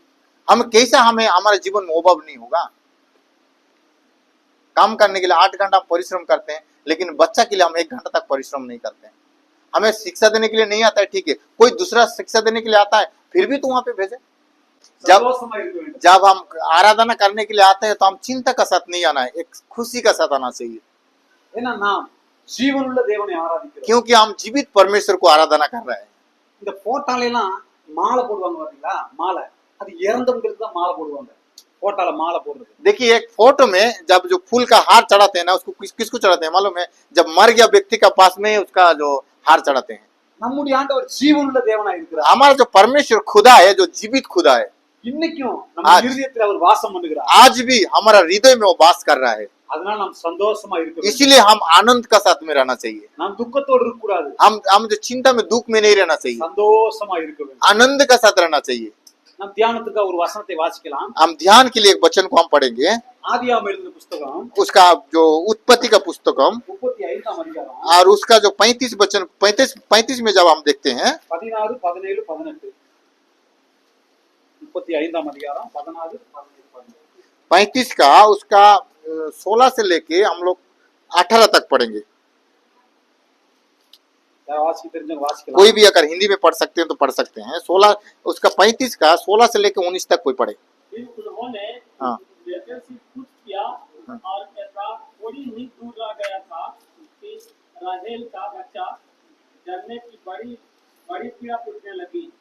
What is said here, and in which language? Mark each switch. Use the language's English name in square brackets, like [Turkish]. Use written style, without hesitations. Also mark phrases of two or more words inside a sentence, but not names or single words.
[Hindi] हम कैसा, हमें हमारे जीवन में अभाव नहीं होगा? काम करने के लिए 8 घंटा परिश्रम करते हैं, लेकिन बच्चा के लिए हम 1 घंटा तक परिश्रम नहीं करते हैं। हमें शिक्षा देने के लिए नहीं आता है, ठीक है, कोई दूसरा शिक्षा देने के लिए आता है, फिर भी तो वहां पे भेजे। जब हम आराधना करने के लिए आते हैं तो हम चिंता का साथ नहीं आना है, एक खुशी का साथ आना चाहिए, [Tamil] ஏன்னா நாம் ஜீவனுள்ள தேவனை ஆராதிக்கிறோம். [Hindi] क्योंकि हम जीवित परमेश्वर को आराधना कर रहे हैं। [Tamil] இந்த போட்டால எல்லாம் மாலை போடுவாங்க பாத்தீங்களா? மாலை அது இறந்தவங்களுக்கு தான் மாலை போடுவாங்க. போட்டால மாலை போடுறது. [Hindi] देखिए एक फोटो में जब जो फूल का हार चढ़ाते हैं ना, उसको किसको चढ़ाते हैं मालूम है? जब मर गया व्यक्ति का पास में उसका जो हार चढ़ाते हैं। [Tamil] நம்முடைய ஆண்டவர் ஜீவனுள்ள தேவனா இருக்கிறார். [Hindi] हमारा जो परमेश्वर खुदा है, जो जीवित खुदा है, [Tamil] இன்னைக்கும் நம்ம இதயத்தில் அவர் வாசம் பண்ணுகிறார். [Hindi] आज भी हमारा हृदय में वो वास कर रहा है। [Tamil] அதனால நாம் சந்தோஷமா இருக்கணும். [Hindi] इसीलिए हम आनंद का साथ में रहना चाहिए। [Tamil] நாம் துக்கத்தோடு இருக்க கூடாது. [Hindi] हम जो चिंता में, दुख में नहीं रहना चाहिए, [Tamil] சந்தோஷமா இருக்க வேண்டும். [Hindi] आनंद का साथ रहना चाहिए। [Tamil] நாம் தியானத்துக்கு ஒரு வசனத்தை வாசிக்கலாம். [Hindi] हम ध्यान के लिए एक वचन को हम पढ़ेंगे, [Tamil] ஆதியாகமம் எழுதின புத்தகம் [Hindi] उसका जो उत्पत्ति का पुस्तकम [Tamil] 35ஆம் அதிகாரம் [Hindi] और उसका जो 35 वचन 35 में जब हम देखते हैं [Tamil] 16, 17, 18 35ஆம் அதிகாரம் 16, 17, 18 [Hindi] 35 का उसका 16 से लेके हम लोग 18 तक पढ़ेंगे। [Tamil] வாசிக்க தெரிஞ்சவங்க வாசிக்கலாம். [Hindi] कोई भी अगर हिंदी में पढ़ सकते हैं तो पढ़ सकते हैं। 16 उसका 35 का 16 से लेके 19 तक कोई पढ़े। फिर उन्होंने हाँ। बेटे से कुछ किया और ऐसा थोड़ी ही दूर रह गया था कि राहेल का बच्चा जन्मे की बड़ी बड़ी पीड़ा उठने लगी।